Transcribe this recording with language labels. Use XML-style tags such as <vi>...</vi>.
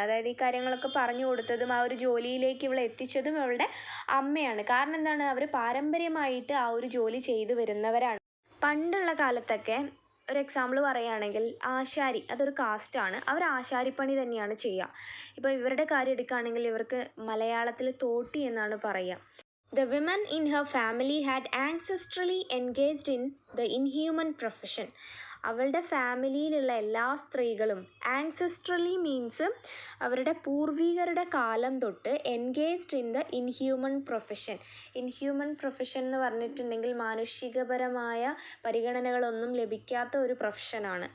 <ml>അതായത് ഈ കാര്യങ്ങളൊക്കെ പറഞ്ഞു കൊടുത്തതും ആ ഒരു ജോലിയിലേക്ക് ഇവളെ എത്തിച്ചതും ഇവളുടെ അമ്മയാണ്. കാരണം എന്താണ്? അവർ പാരമ്പര്യമായിട്ട് ആ ഒരു ജോലി ചെയ്തു വരുന്നവരാണ്. പണ്ടുള്ള കാലത്തൊക്കെ ഒരു എക്സാമ്പിൾ പറയുകയാണെങ്കിൽ ആശാരി, അതൊരു കാസ്റ്റാണ്. അവർ ആശാരിപ്പണി തന്നെയാണ് ചെയ്യുക. ഇപ്പോൾ ഇവരുടെ കാര്യം എടുക്കുകയാണെങ്കിൽ ഇവർക്ക് മലയാളത്തിൽ തോട്ടി എന്നാണ് പറയുക.</ml> <en>The women in her family had ancestrally engaged in the inhuman profession.</en> <ml>അവളുടെ ഫാമിലിയിലുള്ള എല്ലാ സ്ത്രീകളും ആൻസെസ്ട്രലി മീൻസ് അവരുടെ പൂർവികരുടെ കാലം തൊട്ട്</ml> <en>Engaged in the inhuman profession.</en> <ml>Inhuman profession എന്ന് പറഞ്ഞിട്ടുണ്ടെങ്കിൽ മാനുഷികപരമായ പരിഗണനകളൊന്നും ലഭിക്കാത്ത ഒരു പ്രൊഫഷനാണ്.</ml>